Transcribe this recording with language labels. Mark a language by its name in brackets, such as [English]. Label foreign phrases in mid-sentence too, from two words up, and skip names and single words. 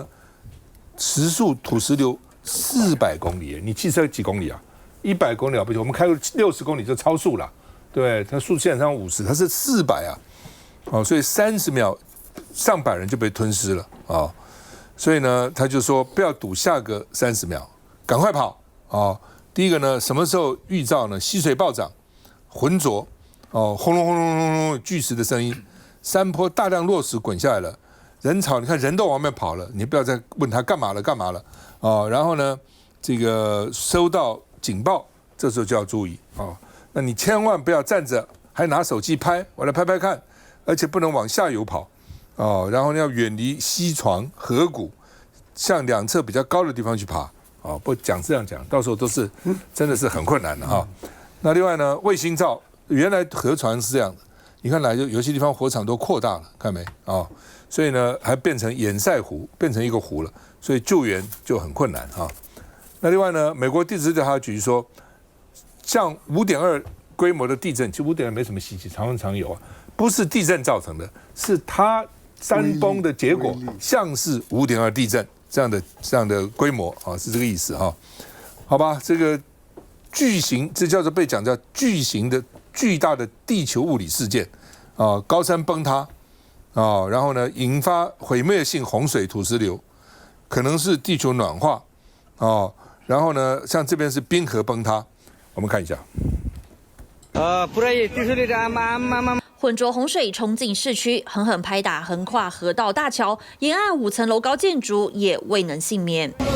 [Chinese] 時速土石流400公里，你汽车幾公里啊？100公里了不起，我們開個60公里就超速了，對，它速限上50，它是400啊，哦，所以30秒上百人就被吞噬了啊！所以呢，他就說不要賭下個30秒，趕快跑啊！第一個呢，什麼時候預兆呢？溪水暴漲，渾濁，哦，轟隆轟隆轟隆巨石的聲音，山坡大量落石滾下來了，人潮，你看人都往外面跑了，你不要再問他幹嘛了啊！然後呢，這個收到警報，這時候就要注意啊！那你千萬不要站着還拿手機拍，我來拍拍看，而且不能往下游跑啊！然後要遠離溪床、河谷，向兩側比較高的地方去爬。不講這樣講，到時候都是真的是很困難的哈。那另外呢，衛星照原來河床是這樣的，你看有些地方火場都擴大了，看沒啊？所以呢，還變成堰塞湖，變成一個湖了，所以救援就很困難哈。那另外呢，美國地質調查局說，像5.2規模的地震，其實5.2沒什麼稀奇，常有啊，不是地震造成的，是它山崩的結果，像是5.2地震。這樣的規模啊，是這個意思啊，好吧？這個巨型，這叫做被講叫巨型的巨大的地球物理事件啊，高山崩塌啊，然後呢引發毀滅性洪水、土石流，可能是地球暖化啊，然後呢像這邊是冰河崩塌，我們看一下。渾濁洪水衝進市區，狠狠拍打橫跨河道大橋，沿岸5層樓高建築也未能幸免。